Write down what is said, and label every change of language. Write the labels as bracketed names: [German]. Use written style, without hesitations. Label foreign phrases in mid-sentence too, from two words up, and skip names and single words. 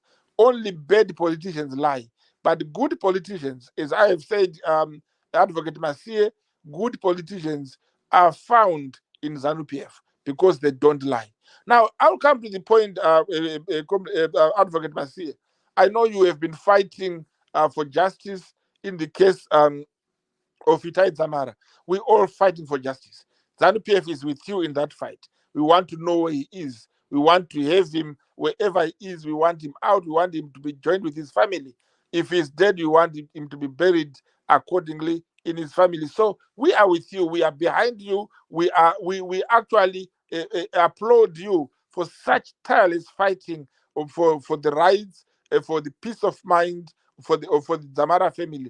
[English] Only bad politicians lie. But good politicians, as I have said, Advocate Masie, good politicians are found in ZANU-PF because they don't lie. Now, I'll come to the point, Advocate Masie. I know you have been fighting for justice in the case of ITAI DZAMARA. We're all fighting for justice. ZANU-PF is with you in that fight. We want to know where he is. We want to have him wherever he is. We want him out. We want him to be joined with his family. If he's dead, we want him to be buried accordingly in his family. So we are with you. We are behind you. We actually applaud you for such tireless fighting for the rights, for the peace of mind for the Zamara family.